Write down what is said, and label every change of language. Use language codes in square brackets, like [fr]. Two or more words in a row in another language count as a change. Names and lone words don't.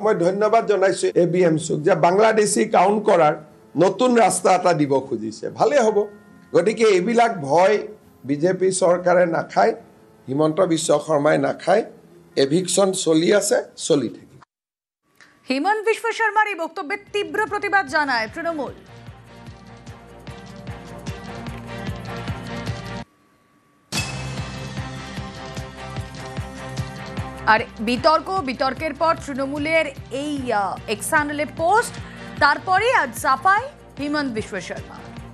[as] মই ধন্যবাদ জনাইছোঁ ABMCক যে বাংলাদেশী কাউণ্ট কৰাৰ নতুন ৰাস্তা এটা দিব খুজিছে, ভালে হ'ব। গতিকে এইবিলাক ভয় বিজেপি চৰকাৰে নাখায়, হিমন্ত বিশ্ব শৰ্মাই নাখায়। এভিকশ্যন চলি আছে, চলি থাকে। [bn] হিমন্ত বিশ্ব শর্মার এই বক্তব্যের তীব্র প্রতিবাদ জানায় তৃণমূল। আর বিতর্কের পর তৃণমূলের এই এক্স হ্যান্ডেলে পোস্ট, তারপরে আজ সাফাই হিমন্ত বিশ্ব শর্মা।